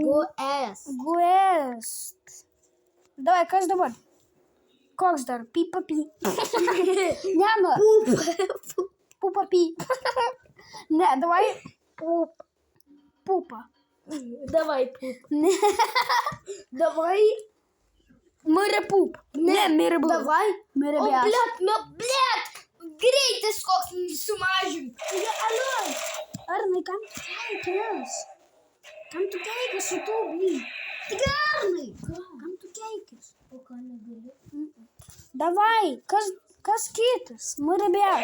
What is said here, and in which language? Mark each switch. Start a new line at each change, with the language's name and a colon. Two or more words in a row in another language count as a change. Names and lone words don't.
Lithuanian: Guest. Davai, kas dabar? Koks dar? Pipapi. Ne, nu. Pupapi. Ne, davai. Pupa.
Russian: Давай, пуп.
Lithuanian: Ne. Davai. Мыры-пуп. Ne, мыры-пуп.
Russian: Давай. О, Мыры-бяш.
Lithuanian: блядь, greitis koks sumažink. Alio. Arnai, kam tu keikis? Kam tu keikis su tuo, bly? Tik Arnai. Kam tu keikis? O ką negali? Davai, kas kitas? Mыры-бяш.